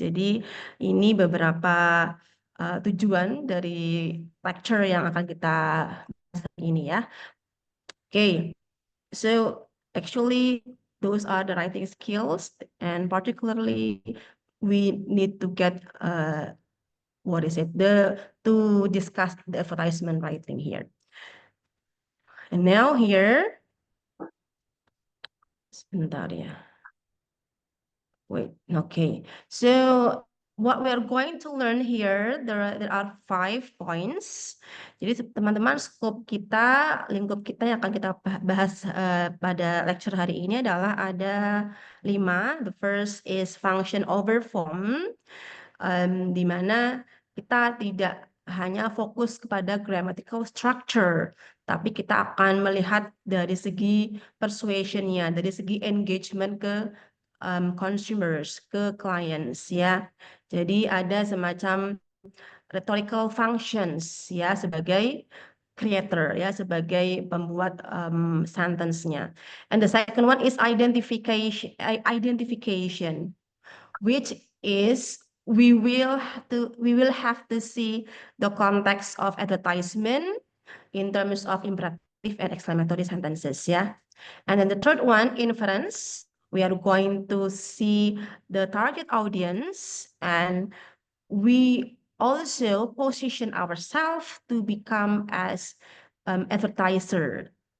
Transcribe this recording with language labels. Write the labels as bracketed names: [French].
[Indonesian] Jadi ini beberapa tujuan dari lecture yang akan kita bahas hari ini ya. [English] Okay, so actually those are the writing skills, and particularly we need to get to discuss the advertisement writing here. And now here, [Indonesian] sebentar ya. [English] Wait, okay. So what we are going to learn here, there are 5 points. [Indonesian] Jadi teman-teman, lingkup kita yang akan kita bahas pada lecture hari ini adalah ada 5. [English] The first is function over form, [Indonesian] di mana kita tidak hanya fokus kepada grammatical structure, tapi kita akan melihat dari segi persuasion-nya, dari segi engagement ke consumers, ke clients ya. Jadi ada semacam rhetorical functions ya sebagai creator ya, sebagai pembuat sentence-nya. [English] And the second one is identification, which is we will have to see the context of advertisement in terms of imperative and exclamatory sentences ya. And then the third one, inference. We are going to see the target audience, and we also position ourselves to become as advertiser.